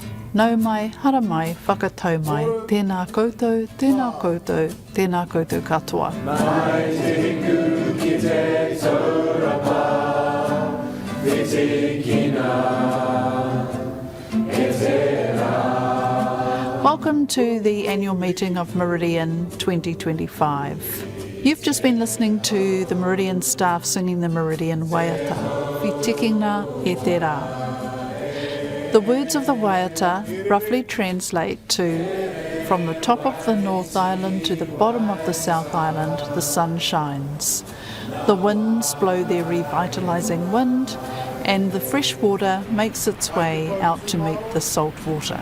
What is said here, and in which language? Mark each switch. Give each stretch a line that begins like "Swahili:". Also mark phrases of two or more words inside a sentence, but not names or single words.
Māori: Nau mai, hara mai, whakatau mai, tēnā koutou, tēnā koutou, tēnā koutou katoa. Mai te ku ki te taurapa, me te kina, e tērā.
English: Welcome to the annual meeting of Meridian 2025. You've just been listening to the Meridian staff singing the Meridian waiata, Ki tikina e te rā. The words of the waiata roughly translate to, from the top of the North Island to the bottom of the South Island, the sun shines. The winds blow their revitalising wind, and the fresh water makes its way out to meet the salt water.